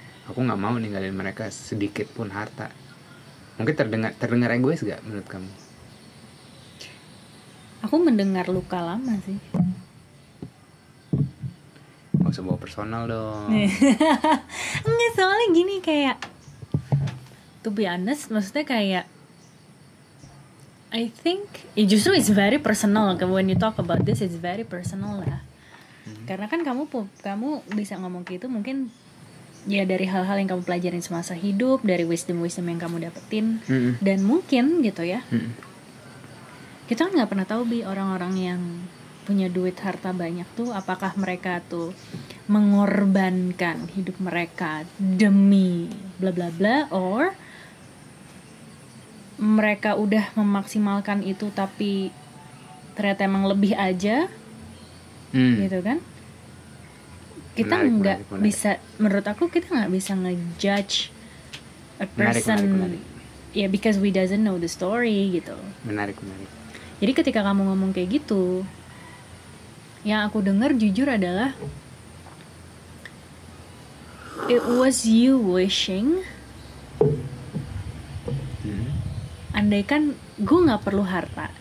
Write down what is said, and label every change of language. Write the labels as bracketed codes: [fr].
[id] Aku nggak mau ninggalin mereka sedikit pun harta. Mungkin terdengar egois gak menurut kamu? Aku mendengar luka lama sih. Gak usah bawa personal dong. [en] Enggak, soalnya gini, kayak to be honest, maksudnya kayak I think justru it's very personal. When you talk about this, it's very personal lah. [id] Karena kan kamu bisa ngomong gitu mungkin ya dari hal-hal yang kamu pelajarin semasa hidup, dari wisdom yang kamu dapetin, dan mungkin gitu ya. Kita kan nggak pernah tahu orang-orang yang punya duit harta banyak tuh apakah mereka tuh mengorbankan hidup mereka demi bla bla bla, or mereka udah memaksimalkan itu tapi ternyata emang lebih aja, gitu kan? Kita nggak bisa, menurut aku kita nggak bisa ngejudge a person menarik. [en] Ya because we doesn't know the story gitu. [id] Menarik. Jadi ketika kamu ngomong kayak gitu, yang aku dengar jujur adalah it was you wishing andaikan gue nggak perlu harta.